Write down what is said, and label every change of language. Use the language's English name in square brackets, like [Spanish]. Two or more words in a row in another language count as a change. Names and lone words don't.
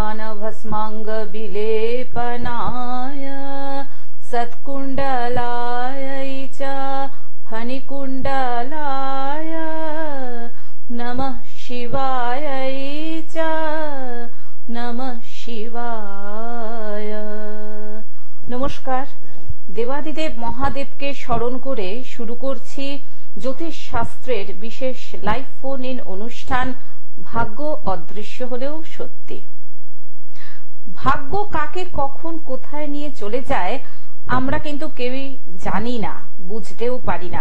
[Sanskrit] भस्मांग विलेपनाय सत्कुंडलाय च फणिकुंडलाय नमः शिवाय च नमः शिवाय। [Bangla] नमस्कार। देवादिदेव महादेवকে স্মরণ করে শুরু করছি জ্যোতিষ শাস্ত্রের বিশেষ লাইভ ফোন ইন অনুষ্ঠান ভাগ্য অদৃশ্য হলেও সত্যি। ভাগ্য কাকে কখন কোথায় নিয়ে চলে যায় আমরা কিন্তু কেউই জানি না, বুঝতেও পারি না।